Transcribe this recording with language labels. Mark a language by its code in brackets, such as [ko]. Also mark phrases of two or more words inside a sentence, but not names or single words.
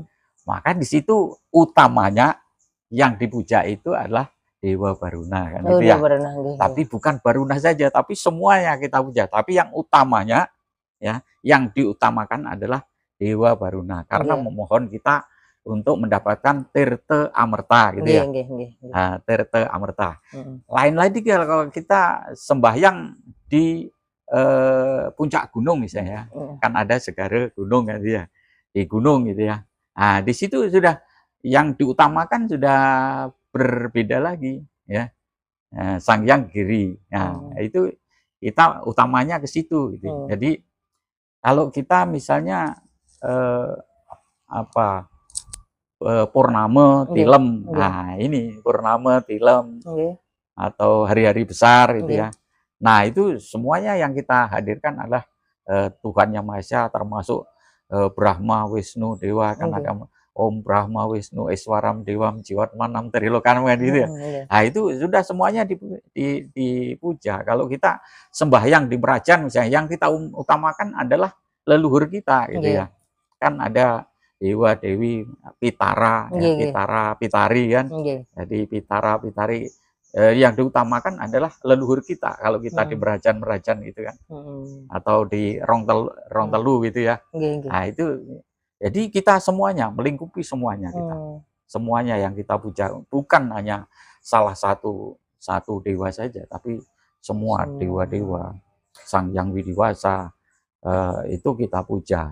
[id] Maka di situ utamanya yang dipuja itu adalah Dewa Baruna kan Oh, gitu dia ya. berenang, [jv] nggih, nggih. [id] Tapi bukan Baruna saja, tapi semuanya kita puja. Tapi yang utamanya ya, yang diutamakan adalah Dewa Baruna karena Nggih. memohon kita untuk mendapatkan tirta amerta gitu Nggih, ya. [jv] nggih, nggih, nggih. [id] Nah, tirta amerta. Heeh. Lain lagi kalau kita sembahyang di puncak gunung misalnya, Heeh. kan ada Segare gunung kan gitu ya, di gunung gitu ya. Nah, di situ sudah yang diutamakan sudah berbeda lagi ya. Nah, Sang Hyang Giri. Nah, itu kita utamanya ke situ gitu. Jadi kalau kita misalnya apa purnama, Nggih, tilem. nggih. Nah, ini purnama, tilem Nggih. atau hari-hari besar gitu Nggih. ya. Nah, itu semuanya yang kita hadirkan adalah Tuhan Yang Maha Esa, termasuk Brahma, Wisnu, Dewa, kan Nggih. ada [sa] Om Brahma Wisnu Eswaram Dewam Jiwatmanam Trilokan [id] gitu ya. Nggih. Nah, itu sudah semuanya dipuja. Kalau kita sembahyang di Merajan misalnya, yang kita utamakan adalah leluhur kita gitu Nggih. ya. Kan ada Dewa, Dewi, Pitara, ya, [jv] Nggih, nggih. [id] Pitara, Pitari kan. Nggih. Jadi Pitara, Pitari yang diutamakan adalah leluhur kita kalau kita di Merajan gitu kan, atau di Rongtelu gitu ya. [jv] Nggih, nggih. [id] Nah, itu jadi kita semuanya melingkupi semuanya kita. Semuanya yang kita puja, bukan hanya salah satu dewa saja, tapi semua dewa-dewa, Sang Yang Widiwasa itu kita puja.